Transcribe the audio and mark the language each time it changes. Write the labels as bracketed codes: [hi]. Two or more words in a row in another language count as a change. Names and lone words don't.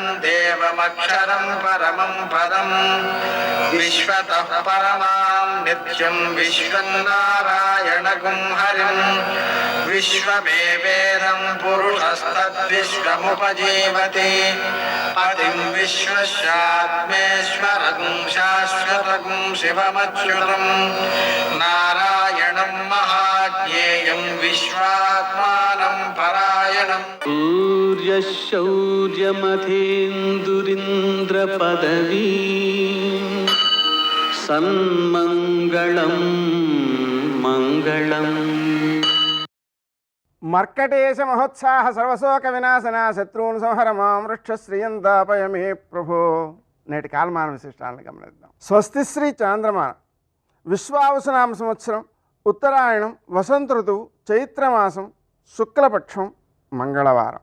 [sa] देवमक्षरं परमं पदं विश्वतः परमां नित्यं विश्वं नारायणगुं हरिं विश्वमेवेदं पुरुषस्तद्विश्वमुपजीवति पतिं विश्वस्यात्मेश्वरगुं शाश्वतगुं शिवमच्युतं नारायणं महाज्ञेयं विश्वात्मानं परायणम् सूर्यशौर्यमथेन्दुरिन्द्रपदवी सन्मङ्गलं मङ्गलम्. మర్కటేశ మహోత్సాహ సర్వశోక వినాశన శత్రువును సంహర మాం వృక్షశ్రియంతాపయ మే ప్రభో. [te] నేటి కాలమాన విశిష్టాలను గమనిద్దాం. స్వస్తి శ్రీ చాంద్రమాన విశ్వావసునామ సంవత్సరం ఉత్తరాయణం వసంత ఋతువు చైత్రమాసం శుక్లపక్షం మంగళవారం.